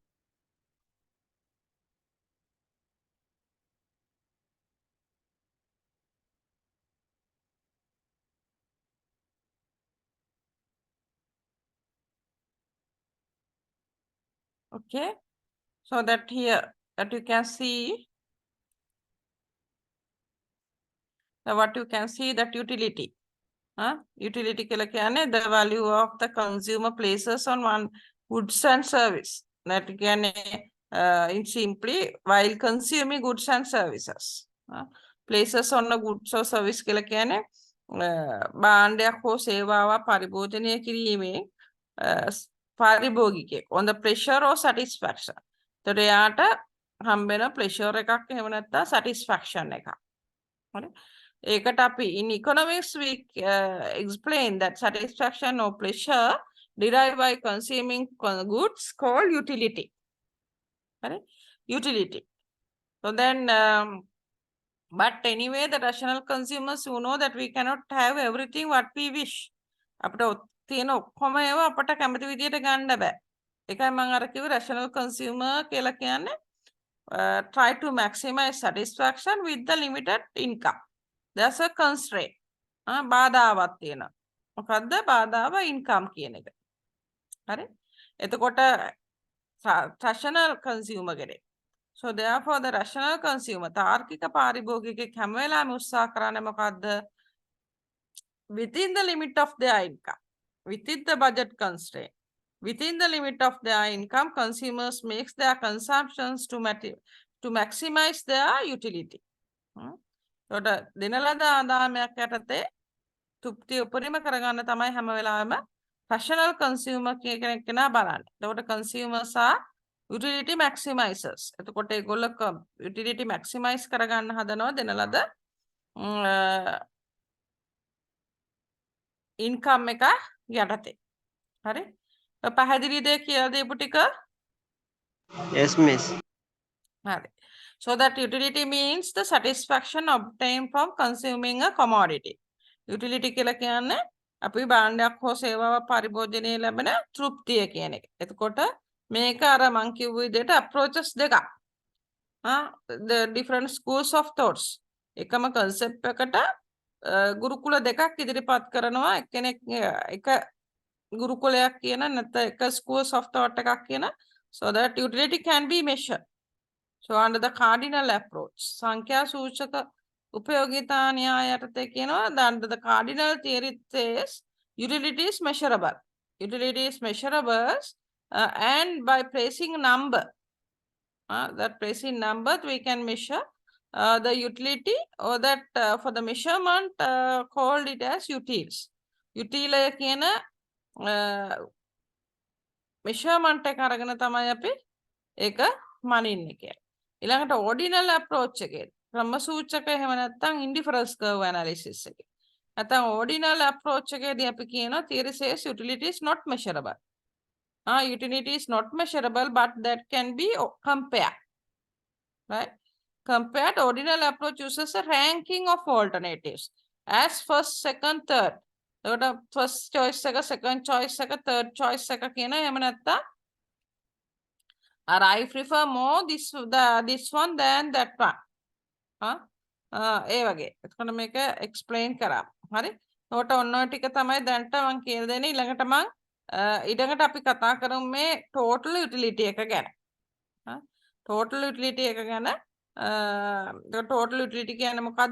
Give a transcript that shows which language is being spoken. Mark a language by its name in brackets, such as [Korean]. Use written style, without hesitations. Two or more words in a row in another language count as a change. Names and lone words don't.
[English] Okay. So that here that you can see what you can see that utility. Utility [Sinhala] කියලා කියන්නේ [English] the value of the consumer places on one goods and service. That කියන්නේ in simply while consuming goods and services. Places on a goods or service [Sinhala] කියලා කියන්නේ භාණ්ඩයක් හෝ සේවාවක් පරිභෝජනය කිරීමේ පාරිභෝගිකයෙක් [English] on the pleasure or satisfaction. [Sinhala] ඒතර එයාට හම්බෙන pleasure එකක් එහෙම නැත්නම් satisfaction එකක්. හරි? [English] in economics we explain that satisfaction or pleasure derived by consuming goods called utility. Correct? Utility. So then, but anyway, the rational consumers who know that we cannot have everything what we wish. [Sinhala] අපිට තියෙන ඔක්කොම ඒවා අපට කැමති විදියට ගන්න බෑ. ඒකයි මම අර කිව්වේ [English] rational consumer [Sinhala] කියලා කියන්නේ [English] try to maximize satisfaction with the limited income. There's a constraint. [Sinhala] බාධාවක් තියෙනවා. මොකද්ද බාධාව income කියන එක. හරි? එතකොට [English] rational consumer [Sinhala] කෙනෙක්. [English] So therefore the rational consumer [Sinhala] තාර්කික පාරිභෝගිකයෙක් හැම වෙලාවෙම උත්සාහ කරන්නේ මොකද්ද? [English] Within the limit of their income, within the budget constraint, within the limit of their income, consumers makes their consumptions to maximize their utility. [Sinhala] So දින ලද ආදායමයක් යටතේ තෘප්තිය උපරිම කරගන්න තමයි හැම වෙලාවෙම [English] rational consumer [Sinhala] කෙනෙක් කෙනා බලන්නේ. [English] එතකොට consumers are utility maximizers. [Sinhala] එතකොට ඒගොල්ලෝ [English] utility maximize [Sinhala] කරගන්න හදනවා දින ලද income එක යටතේ. හරි? පැහැදිලිද කියලා දීපු ටික? [English] Yes, miss. [Sinhala] හරි. [English] So that utility means the satisfaction obtained from consuming a commodity. [Sinhala] Utility කියලා කියන්නේ අපි භාණ්ඩයක් හෝ සේවාවක් පරිභෝජනයේ ලැබෙන තෘප්තිය කියන එක. එතකොට මේක අර මං කිව්ව විදිහට approaches දෙකක්. [English] The different schools of thoughts. [Sinhala] එකම concept එකට ගුරුකුල දෙකක් ඉදිරිපත් කරනවා. එක්කෙනෙක් එක ගුරුකුලයක් කියන නැත්නම් එක [English] schools of thought [Sinhala] එකක් කියන. [English] So that utility can be measured. So under the cardinal approach, [Sinhala] සංඛ්‍යා සූචක උපයෝගිතා න්‍යාය යටතේ කියනවා [English] under the cardinal theory says utility is measurable. Utility is measurable and by placing number, that placing number we can measure the utility or that for the measurement called it as utils. [Sinhala] Util කියන measurement එක අරගෙන තමයි අපි ඒක මනින්නේ කියලා. ඊළඟට [English] ordinal approach [Sinhala] එකේ ක්‍රම සූචක එහෙම නැත්නම් [English] indifference curve analysis [Sinhala] එකේ. [English] නැත්නම් ordinal approach [Sinhala] එකේදී අපි කියනවා [English] theory says utility is not measurable. Utility is not measurable but that can be compared. Right? Compared ordinal approach uses a ranking of alternatives as first, second, third. එතකොට first choice එක, second choice එක, third choice [Sinhala] එක කියන එහෙම නැත්නම් [English] I prefer more this one than that one. [Sinhala] ඒ වගේ. එතකොට මේක explain කරා. හරි? එතකොට ඔන්න ඔය ටික තමයි දැන්ට මම කියලා දෙන්නේ. ඊළඟට මම ඊළඟට අපි කතා කරමු මේ [English] total utility [Sinhala] එක ගැන. [English] total utility [Sinhala] එක ගැන [English] total utility [Sinhala] කියන්නේ මොකද්ද?